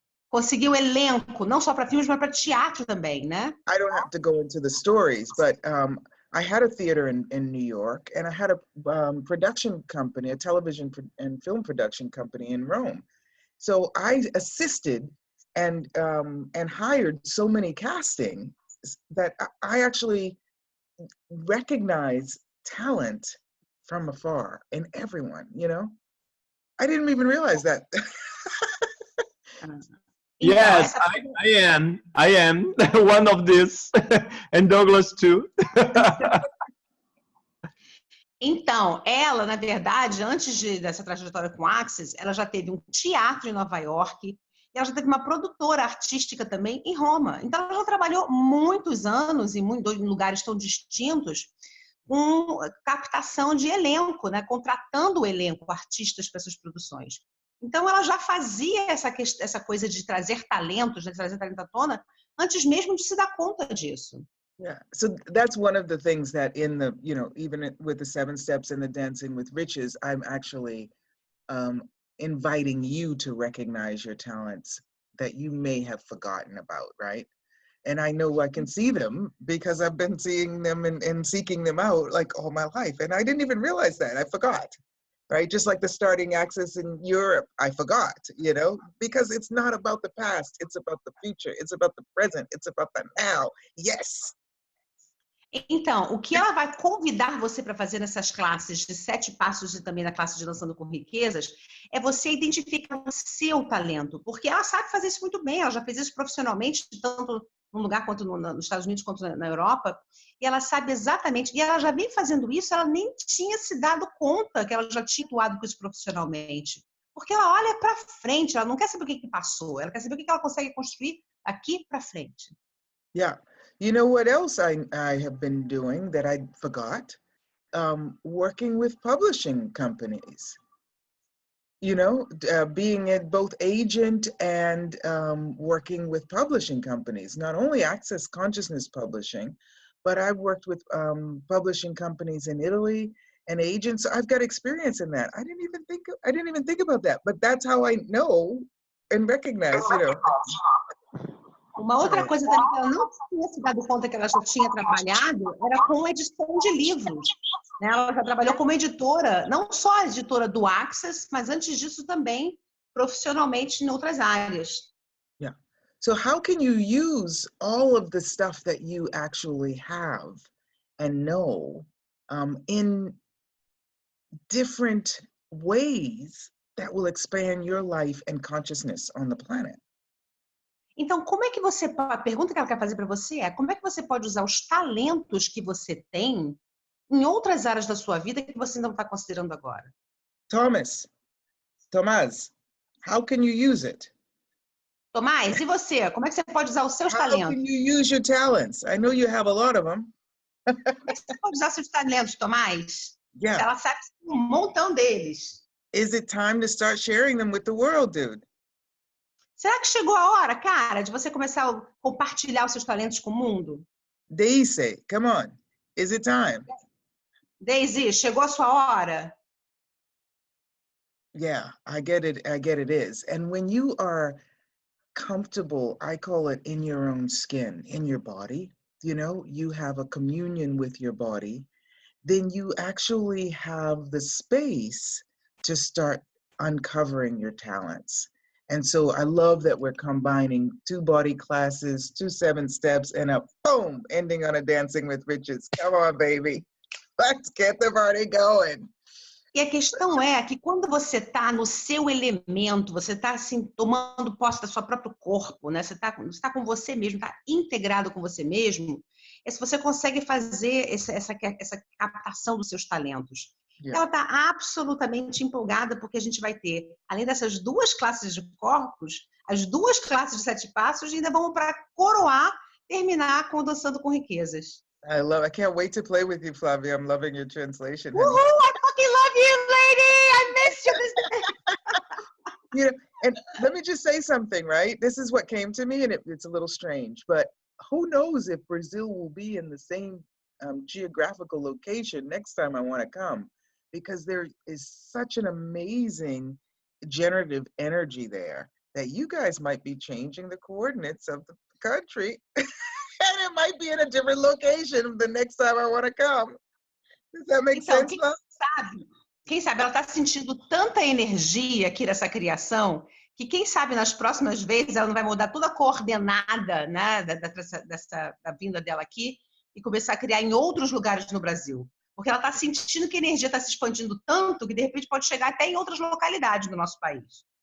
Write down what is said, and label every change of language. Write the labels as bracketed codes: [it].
[pt] Conseguiu elenco, não só para filmes, mas para teatro também, né? [en] I don't have to go into the stories, but I had a theater in New York, and I had a production company, a television and film production company in Rome. So I assisted and hired so many casting that I actually recognize talent from afar in everyone, you know? I didn't even realize that. Yes, I am one of these, and Douglas too. [pt] Então, ela, na verdade, antes dessa trajetória com Access, ela já teve um teatro em Nova York, e ela já teve uma produtora artística também em Roma. Então, ela já trabalhou muitos anos em lugares tão distintos com captação de elenco, né? Contratando o elenco, artistas para essas produções. Então, ela já fazia essa coisa de trazer talentos, de trazer talento à tona, antes mesmo de se dar conta disso. [en] Yeah, so that's one of the things that in the, even with the 7 steps and the Dancing with Riches, I'm actually inviting you to recognize your talents that you may have forgotten about, right? And I know I can see them because I've been seeing them and seeking them out like all my life. And I didn't even realize that. I forgot, right? Just like the starting access in Europe, I forgot, because it's not about the past. It's about the future. It's about the present. It's about the now. Yes. [pt] Então, o que ela vai convidar você para fazer nessas classes de 7 passos e também na classe de Dançando com Riquezas é você identificar o seu talento, porque ela sabe fazer isso muito bem, ela já fez isso profissionalmente, tanto num lugar quanto nos Estados Unidos quanto na Europa, e ela sabe exatamente, e ela já vem fazendo isso, ela nem tinha se dado conta que ela já tinha atuado com isso profissionalmente, porque ela olha para frente, ela não quer saber o que passou, ela quer saber o que ela consegue construir daqui para frente. [en] Yeah. You know what else I have been doing that I forgot? Working with publishing companies. Being a both agent and working with publishing companies. Not only Access Consciousness Publishing, but I've worked with publishing companies in Italy and agents. I've got experience in that. I didn't even think about that. But that's how I know and recognize, [pt] Uma outra coisa também que ela não tinha se dado conta que ela já tinha trabalhado era com edição de livros. Né? Ela já trabalhou como editora, não só editora do Access, mas antes disso também profissionalmente em outras áreas. [en] Yeah. So how can you use all of the stuff that you actually have and know in different ways that will expand your life and consciousness on the planet? [pt] Então, como é que a pergunta que ela quer fazer para você é como é que você pode usar os talentos que você tem em outras áreas da sua vida que você não está considerando agora? [en] Tomás, how can you use it? [pt] Tomás, e você? Como é que você pode usar os seus talentos? [en] How can you use your talents? I know you have a lot of them. [pt] Como é que você pode usar seus talentos, Tomás? [en] Yeah. [pt] Ela sabe um montão deles. [en] Is it time to start sharing them with the world, dude? [pt] Será que chegou a hora, cara, de você começar a compartilhar os seus talentos com o mundo? [en] Daisy, come on. Is it time? [pt] Daisy, chegou a sua hora? [en] Yeah, I get it is. And when you are comfortable, I call it in your own skin, in your body, you have a communion with your body, then you actually have the space to start uncovering your talents. And so I love that we're combining 2 body classes, 2 7 steps, and a boom, ending on a Dancing with Riches. Come on, baby. Let's get the party going. [pt] E a questão é que quando você está no seu elemento, você está assim, tomando posse do seu próprio corpo, né? Você tá com você mesmo, está integrado com você mesmo, é se você consegue fazer essa captação dos seus talentos. Yeah. Ela está absolutamente empolgada porque a gente vai ter, além dessas 2 classes de corpos, as 2 classes de 7 passos e ainda vamos para coroar, terminar com Dançando com Riquezas. [en] I can't wait to play with you, Flavia. I'm loving your translation. Woohoo! I fucking love you, lady! I miss you. And let me just say something, right? This is what came to me, and it's a little strange, but who knows if Brazil will be in the same geographical location next time I want to come, because there is such an amazing generative energy there that you guys might be changing the coordinates of the country. And it might be in a different location the next time I want to come. Does that make sense? [pt] Quem sabe ela está sentindo tanta energia aqui dessa criação que quem sabe nas próximas vezes ela não vai mudar toda a coordenada, né, da vinda dela aqui e começar a criar em outros lugares no Brasil. Porque ela está sentindo que a energia está se expandindo tanto que de repente pode chegar até em outras localidades do nosso país.